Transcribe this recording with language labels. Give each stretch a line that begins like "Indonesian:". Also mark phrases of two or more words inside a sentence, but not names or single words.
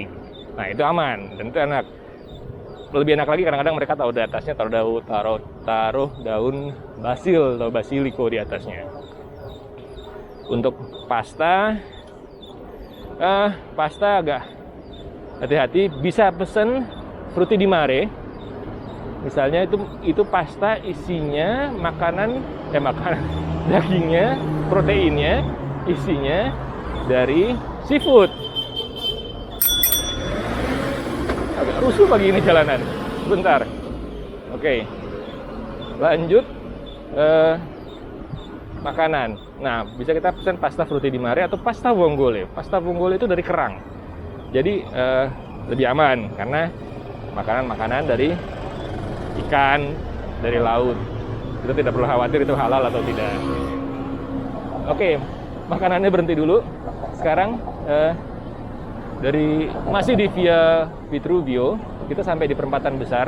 Indonesian: Nah, itu aman dan itu enak. Lebih enak lagi kadang-kadang mereka taruh di atasnya taruh daun basil atau basilico di atasnya. Untuk pasta agak hati-hati, bisa pesen
Italian: frutti di mare.
Indonesian: Misalnya itu pasta isinya makanan dagingnya, proteinnya isinya dari seafood. Agak rusuh pagi ini jalanan. Sebentar. Oke. Lanjut makanan. Nah, bisa kita pesan
Italian: pasta frutti di mare
Indonesian: atau
Italian: pasta vongole. Pasta vongole
Indonesian: itu dari kerang. Jadi lebih aman karena makanan dari ikan, dari laut. Kita tidak perlu khawatir itu halal atau tidak. Oke, makanannya berhenti dulu. Sekarang masih di Via Vitruvio, kita sampai di perempatan besar.